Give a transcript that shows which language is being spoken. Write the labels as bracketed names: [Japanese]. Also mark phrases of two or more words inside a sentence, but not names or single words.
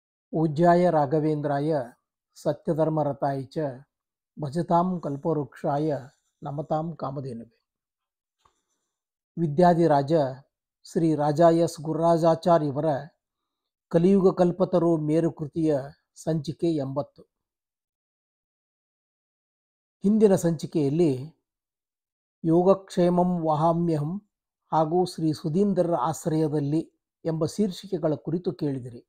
[Sanskrit] पूज्याय राघवेन्द्राय सत्यधर्मरताय च भजतां कल्पवृक्षाय नमतां कामधेनवे. [Kannada] ವಿದ್ಯಾಧಿರಾಜ ಶ್ರೀ ರಾಜ ಎಸ್ ಗುರುರಾಜಾಚಾರ್ಯವರ ಕಲಿಯುಗ ಕಲ್ಪತರು ಮೇರು ಕೃತಿಯ ಸಂಚಿಕೆ 80. ಹಿಂದಿನ ಸಂಚಿಕೆಯಲ್ಲಿ ಯೋಗಕ್ಷೇಮಂ ವಹಾಮ್ಯಹಂ ಹಾಗೂ ಶ್ರೀ ಸುಧೀಂದ್ರರ ಆಶ್ರಯದಲ್ಲಿ ಎಂಬ ಶೀರ್ಷಿಕೆಗಳ ಕುರಿತು ಕೇಳಿದಿರಿ.